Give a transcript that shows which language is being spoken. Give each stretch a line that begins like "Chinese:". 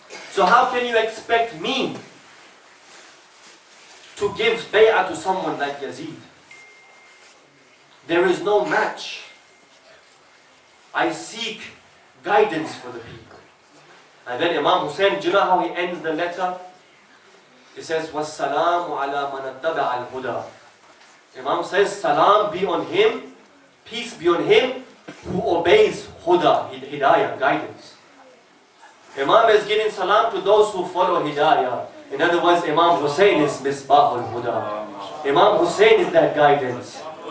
English: So how can you expect me to give bay'ah to someone like Yazid? There is no match. I seek guidance for the people. And then Imam Hussain, do you know how he ends the letter? He says,
Arabic: وَالسَّلَامُ عَلَى مَنَ اتَّبَعَ الْهُدَى.
English: Imam says, salam be on him, peace be on him who obeys huda, hidayah, guidance. Imam is giving salam to those who follow hidayah. In other words, Imam Hussain is Misbah al-Huda. Imam Hussain is that guidance.